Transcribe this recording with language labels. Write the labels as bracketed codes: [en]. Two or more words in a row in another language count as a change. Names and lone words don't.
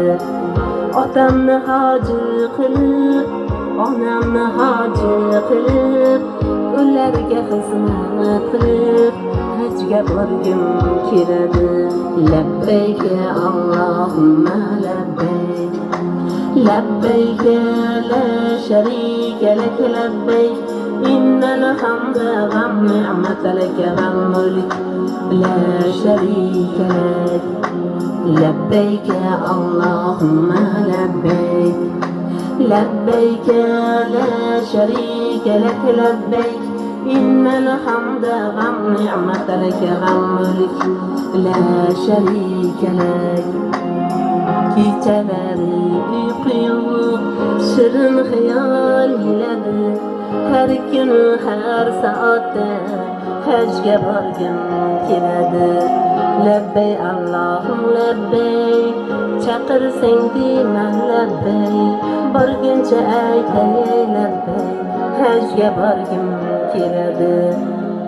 [uz] Otamni hoji qilib, onamni hoji qilib, ularga xizmat qilib hajga borgim keladi. [ar] لبيك اللهم لبيك، لبيك لا شريك لك، لبيك إن الحمد والنعمة لك والملك لا شريك لك. لبيك اللهم لبيك، لبيك لا شريك لك، لبيك إن الحمد والنعمة لك والملك لا شريك لك. [uz] Kechalari uyqu yo'q, shirin xayol yiladi. Har kuni har soatda hajga borgim keladi. Labbay Allohim labbay, chaqirsang deyman labbay, borguncha aytay labbay, hajga borgim keladi.